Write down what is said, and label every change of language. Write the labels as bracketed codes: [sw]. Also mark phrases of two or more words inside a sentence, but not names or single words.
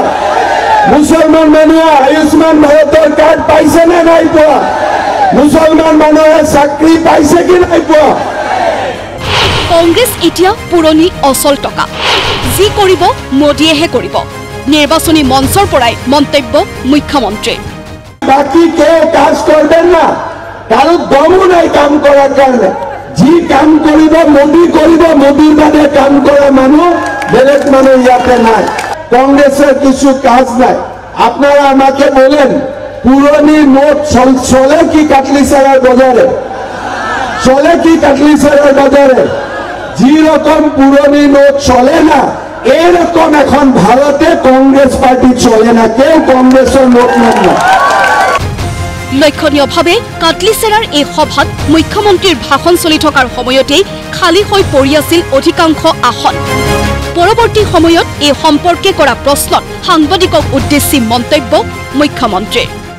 [as] মুছলমান মানুহে আয়ুষ্মান ভাৰতৰ কাৰ্ড পাইছে নে নাই পোৱা? মুছলমান মানুহে চাকৰি পাইছে কি নাই পোৱা? কংগ্ৰেছ এতিয়া পুৰণি অচল টকা, যি কৰিব মোদীয়েহে কৰিব। নিৰ্বাচনী মঞ্চৰ পৰাই মন্তব্য মুখ্যমন্ত্ৰীৰ। [bn] বাকি কেউ কাজ করবেন না, কারো দমও নাই কাম করার কারণে। [as] যি কাম করিব মোদী করিব, মোদীর বাদে কাম করা মানুষ বেলেগ মানুষ ইয়াতে নাই। [bn] কংগ্রেসের কিছু কাজ নাই। আপনারা আমাকে বলেন পুরনি নোট চলে কি কাটলিছাড়ার বাজারে? চলে কি কাটলিছাড়ার বাজারে? যি রকম পুরনি নোট চলে না, এরকম এখন ভারতে কংগ্রেস পার্টি চলে না। কেউ কংগ্রেসের নোট নেন না। [as] লক্ষণীয়ভাৱে কাটলিচেৰাৰ এই সভাত মুখ্যমন্ত্ৰীৰ ভাষণ চলি থকাৰ সময়তেই খালী হৈ পৰি আছিল অধিকাংশ আসন। পৰৱৰ্তী সময়ত এই সম্পৰ্কে কৰা প্ৰশ্নত সাংবাদিকক উদ্দেশ্যি মন্তব্য মুখ্যমন্ত্ৰীৰ।